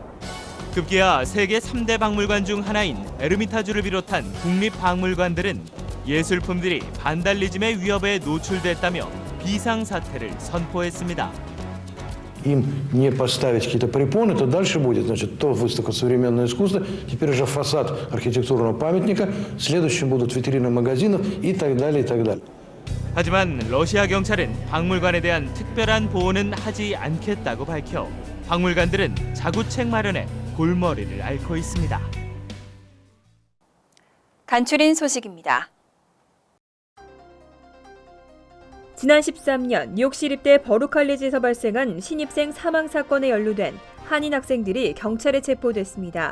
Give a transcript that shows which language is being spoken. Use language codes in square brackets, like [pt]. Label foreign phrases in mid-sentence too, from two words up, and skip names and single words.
[ko] 급기야 세계 3대 박물관 중 하나인 에르미타주를 비롯한 국립박물관들은 예술품들이 반달리즘의 위협에 노출됐다며 비상사태를 선포했습니다. [ru] Им не поставить какие-то препоны, то дальше будет, значит, то выставка «Современное искусство», теперь уже фасад архитектурного памятника, следующим будут витрины магазинов и так далее, и так далее. [ko] 하지만 러시아 경찰은 박물관에 대한 특별한 보호는 하지 않겠다고 밝혀 박물관들은 자구책 마련에 골머리를 앓고 있습니다. 간추린 소식입니다. 지난 13년 뉴욕시립대 버루칼리지에서 발생한 신입생 사망 사건에 연루된 한인 학생들이 경찰에 체포됐습니다.